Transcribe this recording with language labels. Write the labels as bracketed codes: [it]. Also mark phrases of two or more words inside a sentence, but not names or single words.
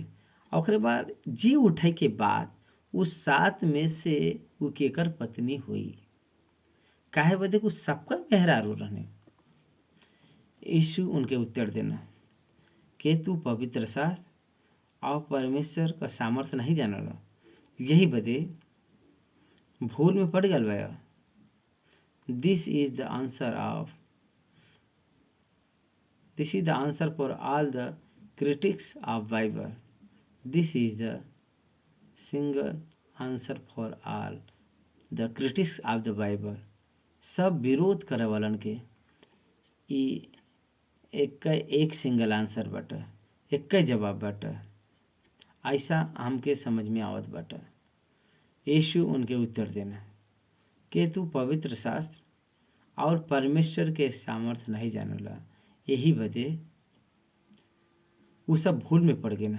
[bho] ओकरे बाद जी उठे के बाद उस 7 में से वो केकर पत्नी हुई, काहे बदे कुछ सबकर मेहरारू रहने। यीशु उनके उत्तर देना कि तू पवित्र शास्त्र और परमेश्वर का सामर्थ्य नहीं जानल, यही बदे भूल में पड़ गल बा। [en] This is the answer for all the critics of Bible. This is the single answer for all the critics of the Bible. [bho] सब विरोध करे वालन के ई एक [en] single answer [bho] बाटे, एक जवाब बाटे। ऐसा हमके समझ में आवत बाटे। यीशु उनके उत्तर देना कि तू पवित्र शास्त्र और परमेश्वर के सामर्थ्य नहीं जानला, यही बदे वो सब भूल में पड़ गए ना।